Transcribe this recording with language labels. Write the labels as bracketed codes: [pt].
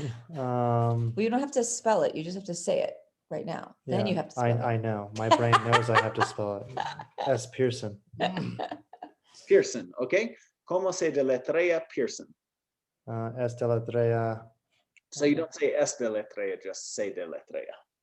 [en] Well, you don't have to spell it. You just have to say it right now. Then you have to spell I know. My brain knows I have to spell it. S. Pearson. Pearson, okay? [es] ¿Cómo se deletrea Pearson? S. Deletrea. [en] So you don't say [es] es deletrea, [en] just say [es] deletrea.